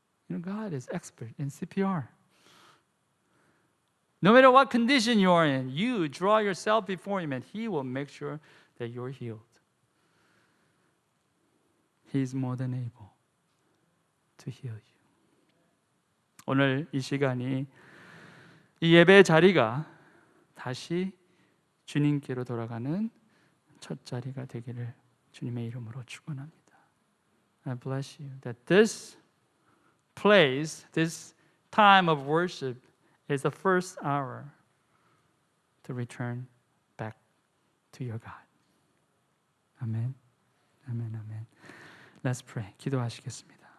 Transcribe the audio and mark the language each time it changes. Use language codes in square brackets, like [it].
[en] God is expert in CPR. No matter what condition you are in, you draw yourself before Him and He will make sure that you're healed. He is more than able to heal you. [ko] 오늘 이 시간이, 이 예배의 자리가 다시 주님께로 돌아가는 첫 자리가 되기를 주님의 이름으로 축원합니다. [en] I bless you that this place, this time of worship is the first hour to return back to your God. [ko] 아멘. 아멘. 아멘. [en] Let's pray. [ko] 기도하시겠습니다.